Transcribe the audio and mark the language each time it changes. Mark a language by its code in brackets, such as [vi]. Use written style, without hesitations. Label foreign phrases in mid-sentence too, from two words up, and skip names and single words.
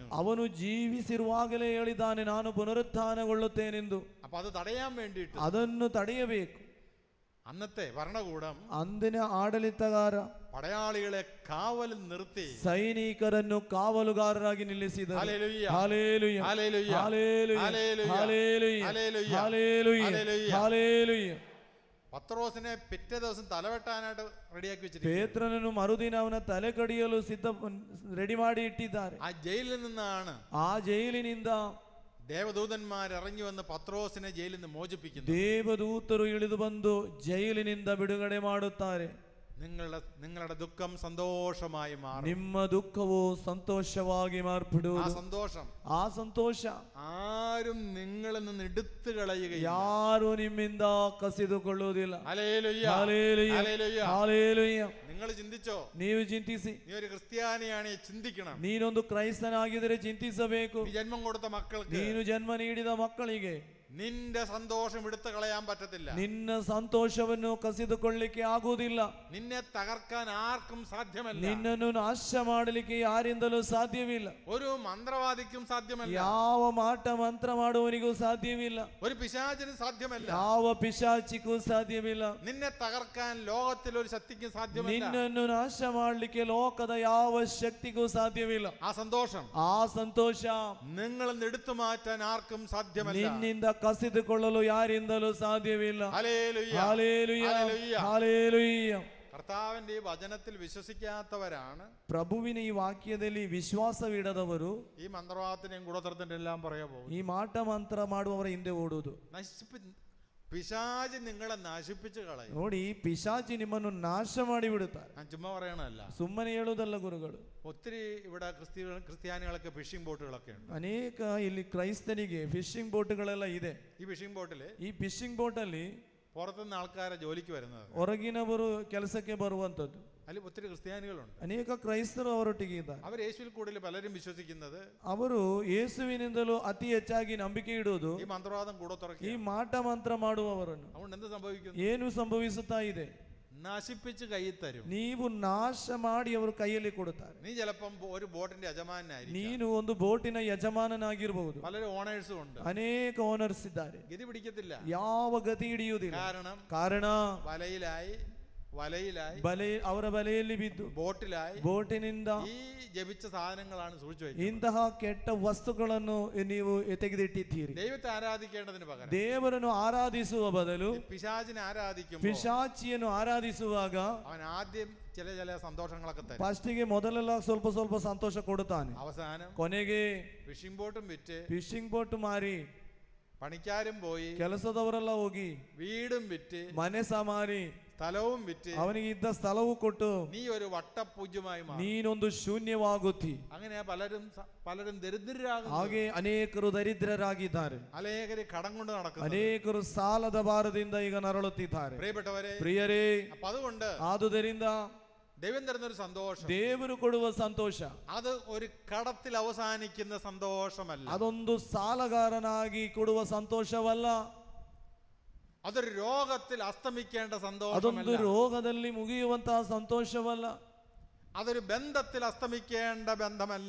[kn] ಅವನು ಜೀವಿಸಿರುವಾಗಲೇ ಹೇಳಿದ್ದಾನೆ, ನಾನು ಪುನರುತ್ಥಾನಗೊಳ್ಳುತ್ತೇನೆಂದು. [ml] അപ്പൊ അത് തടയാൻ വേണ്ടിയിട്ട് [kn] ಅದನ್ನು ತಡೆಯಬೇಕು. [ml] അന്നത്തെ ഭരണകൂടം, [kn] ಅಂದಿನ ಆಡಳಿತಗಾರ [ml] പടയാളികളെ കാവലിൽ നിർത്തി [kn] ಸೈನಿಕರನ್ನು ಕಾವಲುಗಾರರಾಗಿ ನಿಲ್ಲಿಸಿದರು. [ml] ഹല്ലേലൂയ, ഹല്ലേലൂയ, ഹല്ലേലൂയ, ഹല്ലേലൂയ, ഹല്ലേലൂയ, ഹല്ലേലൂയ, ഹല്ലേലൂയ, ഹല്ലേലൂയ, ഹല്ലേലൂയ. ഹല്ലേലൂയ. പത്രോസിനെ പിറ്റേ ദിവസം തലവെട്ടാനായിട്ട് റെഡിയാക്കി വെച്ചിരിക്കുന്നു. [kn] ಪೇತ್ರನನ್ನು ಮರುದಿನ ಅವನ ತಲೆ ಕಡಿಯಲು ರೆಡಿ ಮಾಡಿ ಇಟ್ಟಿದ್ದಾರೆ. [ml] ആ ജയിലിൽ നിന്നാണ്, [kn] ಆ ಜೈಲಿನಿಂದ [ml] ദേവദൂതന്മാർ ഇറങ്ങി വന്ന് പത്രോസിനെ ജയിലിൽ നിന്ന് മോചിപ്പിക്കുന്നു. [kn] ದೇವದೂತರು ಇಳಿದು ಬಂದು ಜೈಲಿನಿಂದ ಬಿಡುಗಡೆ ಮಾಡುತ್ತಾರೆ. [ml] നിങ്ങളുടെ ദുഃഖം സന്തോഷമായി മാറും. [kn] ನಿಮ್ಮ ದುಃಖವು ಸಂತೋಷವಾಗಿ ಮಾರ್ಪಡುವುದು. [ml] ആ ಸಂತോಷ ആരും നിങ്ങളിൽ നിന്ന് എടുത്തു കളയുകയില്ല. [kn] ಯಾರು ನಿಮ್ಮಿಂದ ಕಸಿದುಕೊಳ್ಳುವುದಿಲ್ಲ. [ml] ഹല്ലേലൂയ, ഹല്ലേലൂയ, ഹല്ലേലൂയ. ഹല്ലേലൂയ. നിങ്ങൾ ചിന്തിച്ചോ? [kn] ನೀವು ಚಿಂತಿಸಿ. [ml] നീ ഒരു ക്രിസ്ത്യാനിയാണ്, ചിന്തിക്കണം. [kn] ನೀನೊಂದು ಕ್ರೈಸ್ತನಾಗಿದ್ದರೆ ಚಿಂತಿಸಬೇಕು. [ml] നീ ജന്മം കൊടുത്ത മക്കൾക്ക്, [kn] ನೀನು ಜನ್ಮ ನೀಡಿದ ಮಕ್ಕಳಿಗೆ [ml] നിന്റെ സന്തോഷം എടുത്തു കളയാൻ പറ്റത്തില്ല. [kn] ನಿನ್ನ ಸಂತೋಷವನ್ನು ಕಸಿದುಕೊಳ್ಳಲಿಕ್ಕೆ ಆಗುವುದಿಲ್ಲ. [ml] നിന്നെ തകർക്കാൻ ആർക്കും സാധ്യമല്ല. [kn] ನಿನ್ನನ್ನು ನಾಶ ಮಾಡಲಿಕ್ಕೆ ಯಾರಿಂದಲೂ ಸಾಧ್ಯವಿಲ್ಲ. [ml] ഒരു മന്ത്രവാദിക്കും സാധ്യമല്ല. [kn] ಯಾವ ಮಾಟ ಮಂತ್ರ ಮಾಡುವವನಿಗೂ ಸಾಧ್ಯವಿಲ್ಲ. [ml] ഒരു പിശാചിനും സാധ്യമല്ല. [kn] ಯಾವ ಪಿಶಾಚಿಗೂ ಸಾಧ್ಯವಿಲ್ಲ. [ml] നിന്നെ തകർക്കാൻ ലോകത്തിൽ ഒരു ശക്തിക്കും സാധ്യമല്ല. [kn] ನಿನ್ನನ್ನು ನಾಶ ಮಾಡಲಿಕ್ಕೆ ಲೋಕದ ಯಾವ ಶಕ್ತಿಗೂ ಸಾಧ್ಯವಿಲ್ಲ. [ml] ആ സന്തോഷം, [kn] ಆ ಸಂತೋಷ [ml] നിങ്ങളിൽ നിന്ന് എടുത്തു മാറ്റാൻ ആർക്കും സാധ്യമല്ല. [kn] ನಿನ್ನಿಂದ ಕಸಿದುಕೊಳ್ಳಲು ಯಾರಿಂದಲೂ ಸಾಧ್ಯವಿಲ್ಲ. [ml] ഹല്ലേലൂയ, ഹല്ലേലൂയ, ഹല്ലേലൂയ. ഹല്ലേലൂയ. കർത്താവിന്റെ ഈ വചനത്തിൽ വിശ്വസിക്കാത്തവരാണ്, [kn] ಪ್ರಭುವಿನ ಈ ವಾಕ್ಯದಲ್ಲಿ ವಿಶ್ವಾಸವಿಡದವರು [ml] ഈ മന്ത്രവാദത്തിനെയും കൂടോത്രത്തിന്റെ എല്ലാം പറയാ പോകും. [kn] ಈ ಮಾಟ ಮಂತ್ರ ಮಾಡುವವರ ಹಿಂದೆ ಓಡುವುದು. [ml] പിശാച് നിങ്ങളെ നശിപ്പിച്ചു കളയും. [kn] ನೋಡಿ, ಪಿಶಾಚಿ ನಿಮ್ಮನ್ನು ನಾಶ ಮಾಡಿ ಬಿಡುತ್ತಾರೆ. [ml] ഞാൻ ചുമ്മാ പറയണല്ല, [kn] ಸುಮ್ಮನೆ ಹೇಳುವುದಲ್ಲ ಗುರುಗಳು. [ml] ഒത്തിരി ഇവിടെ ക്രിസ്ത്യാനികളൊക്കെ [en] fishing boats [ml] ഉണ്ട്. [kn] ಅನೇಕ ಇಲ್ಲಿ ಕ್ರೈಸ್ತನಿಗೆ [en] fishing boats [kn] ಇದೆ. [ml] ഈ [en] fishing boat [kn] ಈ [en] fishing boat [kn] ಅಲ್ಲಿ [ml] പുറത്തുനിന്ന് ആൾക്കാരെ ജോലിക്ക് വരുന്നത്, [kn] ಹೊರಗಿನವರು ಕೆಲಸಕ್ಕೆ ಬರುವಂತದ್ದು. [ml] അതിൽ ഒത്തിരി ക്രിസ്ത്യാനികളുണ്ട്. [kn] ಅನೇಕ ಕ್ರೈಸ್ತರು ಅವರೊಟ್ಟಿಗೆ ಇದ್ದಾರೆ. [ml] അവർ യേശുവിൽ കൂടുതൽ പലരും വിശ്വസിക്കുന്നത്, [kn] ಅವರು ಯೇಸುವಿನಿಂದಲೂ ಅತಿ ಹೆಚ್ಚಾಗಿ ನಂಬಿಕೆ ಇಡುವುದು [ml] ഈ മന്ത്രവാദം [kn] ಈ ಮಾಟ ಮಂತ್ರ ಮಾಡುವವರನ್ನು. [ml] അതുകൊണ്ട് എന്ത് സംഭവിക്കുന്നു? [kn] ಏನು ಸಂಭವಿಸುತ್ತಾ ಇದೆ? [ml] നശിപ്പിച്ച് കയ്യിൽ തരും. [kn] ನೀವು ನಾಶ ಮಾಡಿ ಅವರು ಕೈಯಲ್ಲಿ ಕೊಡುತ್ತಾರೆ. [ml] നീ ചിലപ്പം ഒരു ബോട്ടിന്റെ യജമാനായിരിക്കും. [kn] ನೀನು ಒಂದು ಬೋಟಿನ ಯಜಮಾನನಾಗಿರಬಹುದು. [ml] പലരും ഓണേഴ്സും ഉണ്ട്. [kn] ಅನೇಕ ಓನರ್ಸ್ ಇದ್ದಾರೆ. [ml] ഗതി പിടിക്കത്തില്ല. [kn] ಯಾವ ಗತಿ ಹಿಡಿಯುವುದಿಲ್ಲ. ಕಾರಣ [ml] വലയിലായി [kn] ಅವರ ಬಲೆಯಲ್ಲಿ ಬಿದ್ದು, ಬೋಟಿನಿಂದ [ml] ഈ ജപിച്ച സാധനങ്ങളാണ് സൂക്ഷിച്ചു വെക്കുന്നത്. [kn] ಇಂತಹ ಕೆಟ್ಟ ವಸ್ತುಗಳನ್ನು ನೀವು ತೆಗೆದಿಟ್ಟಿದ್ದೀರಿ. [ml] ദൈവത്തെ ആരാധിക്കേണ്ടതിന് പകരം [kn] ದೇವರನ್ನು ಆರಾಧಿಸುವ ಬದಲು [ml] പിശാചിനെ ആരാധിക്കും. [kn] ಪಿಶಾಚಿಯನ್ನು ಆರಾಧಿಸುವಾಗ [ml] അവൻ ആദ്യം ചില സന്തോഷങ്ങളൊക്കെ തരും. [kn] ಫಸ್ಟಿಗೆ ಮೊದಲೆಲ್ಲ ಸ್ವಲ್ಪ ಸಂತೋಷ ಕೊಡುತ್ತಾನೆ. [ml] അവസാനം [kn] ಕೊನೆಗೆ [en] fishing boat [ml] വിറ്റ്, [en] fishing boat [kn] ಮಾರಿ, [ml] പണിക്കാരും പോയി, [kn] ಕೆಲಸದವರೆಲ್ಲ ಹೋಗಿ, [ml] വീടും വിറ്റ്, [kn] ಮನೆ ಸಾಮಾರಿ, [ml] സ്ഥലവും വിറ്റ്, [kn] ಅವನಿಗೆ ಇದ್ದ ಸ್ಥಳವು ಕೊಟ್ಟು [ml] നീ ഒരു വട്ടപൂജ്യമായി മാറും. [kn] ನೀನೊಂದು ಶೂನ್ಯವಾಗುತ್ತಿ. [ml] അങ്ങനെ പലരും ദരിദ്രരാകുന്നു. [kn] ಹಾಗೆ ಅನೇಕರು ದರಿದ್ರರಾಗಿದ್ದಾರೆ. [ml] അനേകര് കടം കൊണ്ട് നടക്കുന്നു. [kn] ಅನೇಕರು ಸಾಲದ ಭಾರದಿಂದ ಈಗ ನರಳುತ್ತಿದ್ದಾರೆ. [ml] പ്രിയരೇ, അതുകൊണ്ട് ಆದುದರಿಂದ ദൈവം തരുന്നൊരു സന്തോഷം, [kn] ದೇವರು ಕೊಡುವ ಸಂತೋಷ, [ml] അത് ഒരു കടത്തിൽ അവസാനിക്കുന്ന സന്തോഷമല്ല. [kn] ಅದೊಂದು ಸಾಲಗಾರನಾಗಿ ಕೊಡುವ ಸಂತೋಷವಲ್ಲ. [ml] അതൊരു രോഗത്തിൽ അസ്തമിക്കേണ്ട [kn] ಅದೊಂದು [ml] സന്തോഷമല്ല. [kn] ರೋಗದಲ್ಲಿ ಮುಗಿಯುವಂತಹ ಸಂತೋಷವಲ್ಲ. [ml] അതൊരു ബന്ധത്തിൽ അസ്തമിക്കേണ്ട ബന്ധമല്ല.